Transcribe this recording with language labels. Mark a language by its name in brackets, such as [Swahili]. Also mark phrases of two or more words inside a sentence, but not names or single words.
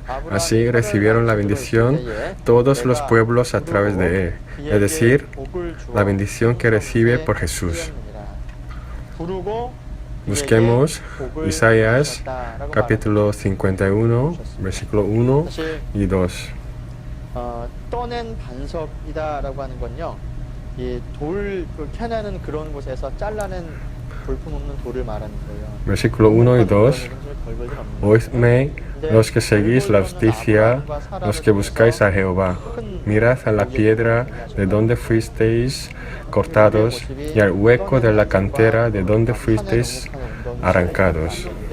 [Spanish] Así recibieron la bendición todos los pueblos a través de él, es decir, la bendición que recibe por Jesús. Busquemos Isaías capítulo 51, versículo 1 y 2. [Korean] 떠낸 반석이다라고 하는 건요, 이 돌 캐내는 그런 곳에서 잘라낸 볼품없는 돌을 말하는 거예요. [Spanish] Versículo 1 y 2. Oídme los que seguís la justicia, los que buscáis a Jehová. Mirad a la piedra de donde fuisteis cortados y al hueco de la cantera de donde fuisteis arrancados.